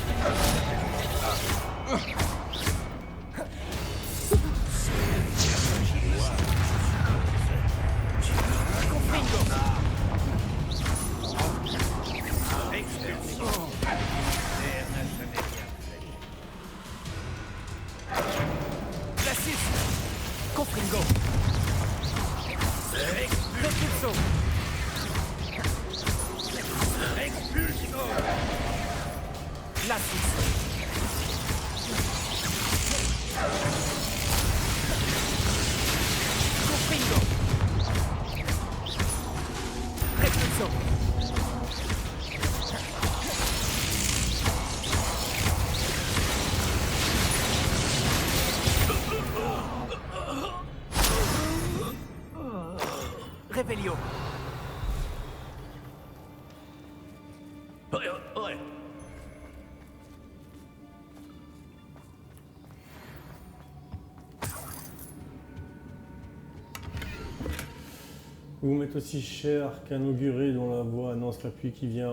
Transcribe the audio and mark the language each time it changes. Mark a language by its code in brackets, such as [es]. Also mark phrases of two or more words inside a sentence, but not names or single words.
[fr] Expulsion! Terre n'a jamais rien fait. Glacis! Confringo! Repulso! Expulsion! Glacis! Confringo! Repulso! Revelio! Ouais. Vous m'êtes aussi cher qu'un auguré dont la voix annonce la pluie qui vient.